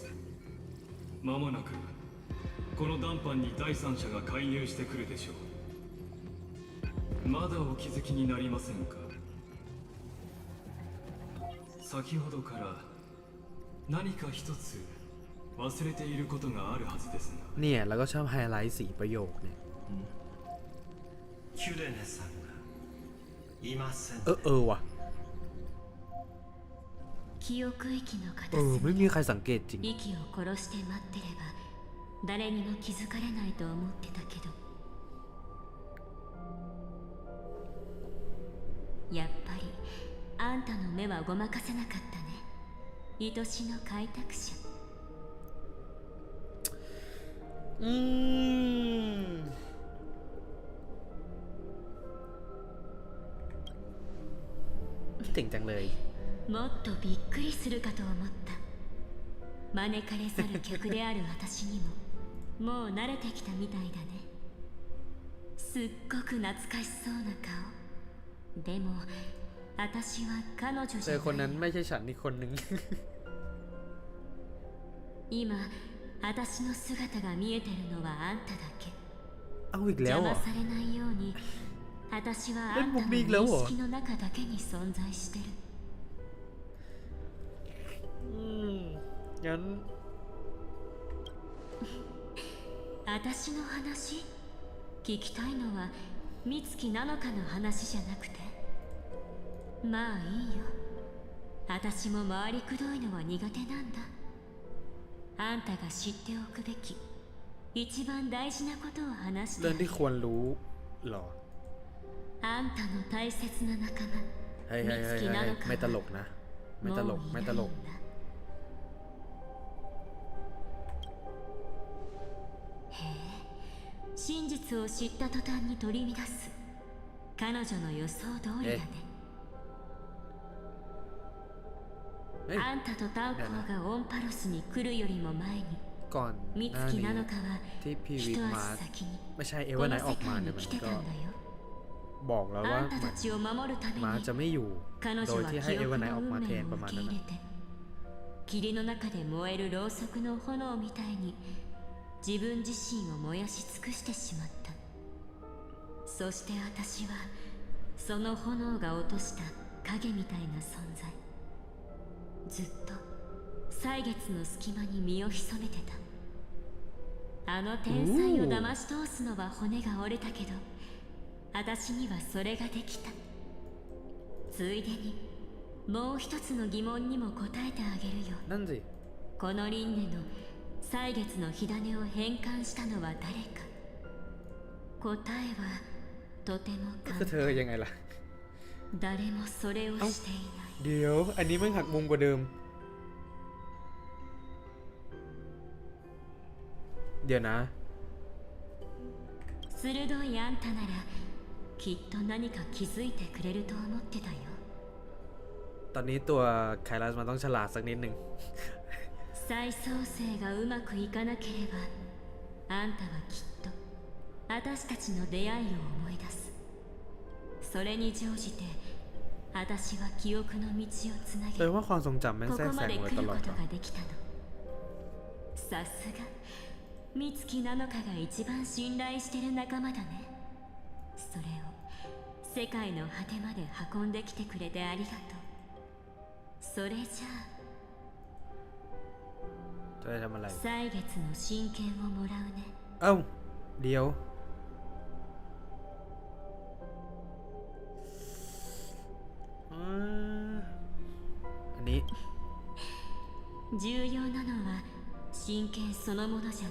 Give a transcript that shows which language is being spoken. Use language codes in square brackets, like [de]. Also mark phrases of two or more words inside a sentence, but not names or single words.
[ja] 間もなくこの談判に第三者が介入してくるでしょう。まだお気づきになりませんか？先ほどから何か一つ忘れていることがあるはずですが。 [th] เนี่ยแล้วก็ชอบไฮไลท์4ประโยคเนี่ย [ja] キュレネさんがいませんね。 [th] ว่ะ [ja] 記憶域の片 [th] ไม่ [ja] 隅 [th] มี [ja] で [th] ใครสังเกตจริง [ja] 息を殺して待ってれば誰にも気づかれないと思ってたけど、やっぱりあんたの目はごまかせなかったね。愛しの開拓者。 [th] คิดถึงจังเลย [ja] もっとびっくりするかと思った。招かれざる客である私にももう慣れてきたみたいだね。すっごく懐かしそうな顔。でも私は彼女じ [th] เจ [ja] ゃ [th] อคน [ja] な [th] นั้ [ja] い [th] นไม่ใช่ฉันอีกคนนึง [ja] 今私の姿が見えてるのはあんただけ。 [th] เอาอีกแล้ว [ja] 邪 [th] เหร [ja] 魔 [th] อ [ja] されないように私はあんたのえ僕でいい [th] แล้วเหรอ [ja] 認識の中だけに存在してる。 [th] งั้น [ja] 私の話聞きたいのは美月なのかの話じゃなくて。まあいいよ。私も回りくどいのは苦手なんだ。あんたが知っておくべき一番大事なことを話して [th] เรื่ [ja] あ [th] อง [ja] げ [th] ที่ [ja] る。 [th] ควรรู้เหรอ [ja] あんたの大切な仲間 [th] เฮ้ย [ja] 美月なのか [th] ไม่ตล [ja] は [th] กนะ ไม่ตลก [ja] もう [th] ไม่ [ja] い [th] ต [ja] ない [th] ล [ja] ん [th] ก [ja] だ。へえ、真実を知った途端に取り乱す。彼女の予想通りだね。 [th] เฮ้ย [ja] あんたとタンポーがオンパロスに来るよりも前に [th] ก่อน [ja] 美 [th] หน้า [ja] 月 [th] นี้ [ja] なのかは [th] ที่พี [ja] 一 [th] วิท [ja] 足 [th] มา [ja] 先に [th] ไม่ใช่เอ [ja] こ [th] เวอร์ไน [ja] の [th] ท์ออ [ja] 世 [th] กมา [ja] 界 [th] เนี่ย [ja] に [th] มัน [ja] 来てた [th] ก็ [ja] んだよ。 [th] บอกแล้ว [ja] あ [th] ว่าน [ja] た [th] เหมื [ja] た [th] อน [ja] ちを守るため [th] มา [ja] に [th] จะไม่อยู่ [ja] 彼 [th] โด [ja] 女 [th] ย [ja] は [th] ที่ [ja] 記 [th] ให้เอเวอ [ja] 憶 [th] ร์ไนท์อ [ja] の [th] อก [ja] 運 [th] มาแท [ja] 命 [th] น [ja] を [th] ประมาณ [ja] 受け [th] นั้น [ja] 入れ [th] นะ [ja] て霧の中で燃えるろうそくの炎みたいに自分自身を燃やし尽くしてしまった。そして私はその炎が落とした影みたいな存在。ずっと歳月の隙間に身を潜めてた。あの天才を騙し通すのは骨が折れたけど私にはそれができた。ついでにもう一つの疑問にも答えてあげるよ。 [th] นั่นสิ [ja] この輪廻の歳月の火種を変換したのは誰か。答えはとても [th] ก็ [ja] 簡 [th] คือเธอ [ja] 単。 [th] ยังไงล่ะ [ja] 誰もそれをしていない。 [th] เดี๋ยว อันนี้มันหักมุมกว่าเดิม เดี๋ยวนะ [ja] 鋭いあんたならきっと何か気づいてくれると思ってたよ。 [th] ตอนนี้ตัวไคลัสมันต้องฉลาดสักนิดหนึ่ง [ja] 再創生がうまくいかなければあんたはきっと私たちの出会いを思い出す。それに乗じて私は記憶の道をつな [th] แปล [ja] げ [th] ว่าความทรงจำแม่ง [ja] こ [th] แทร [ja] こ [th] กแซ [ja] ま [th] ง [ja] で [th] มา [ja] 来 [th] ต [ja] る [th] ล [ja] こ [th] อด [ja] と [th] วะ [ja] ができたの。さすが美月なのかが一番信頼してる仲間だね。それを世界の果てまで運んできてくれてありがとう。それじゃ [th] จะได้ทำอะไร [ja] あ歳月の真剣をもらうね。 [th] เอ้า เดี๋ยว อันนี้ [ja] 重要なのは真剣そのものじゃない。